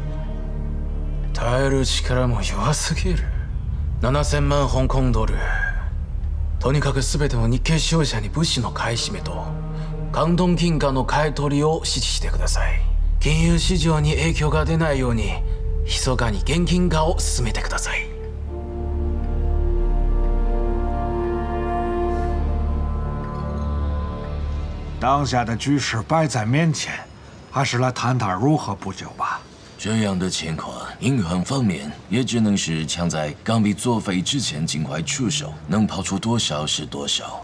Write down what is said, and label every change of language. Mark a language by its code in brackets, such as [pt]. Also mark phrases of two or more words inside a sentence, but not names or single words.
[ja] 耐える力も弱すぎる。7000万香港ドル。とにかく全ての日系商社に物資の買い占めと関東金貨の買い取りを指示してください。金融市場に影響が出ないように密かに現金化を進めてください。 [zh] 当下的局势摆在面前，还是来谈谈如何补救吧。这样的情况，银行方面也只能是抢在港币作废之前尽快出手，能抛出多少是多少。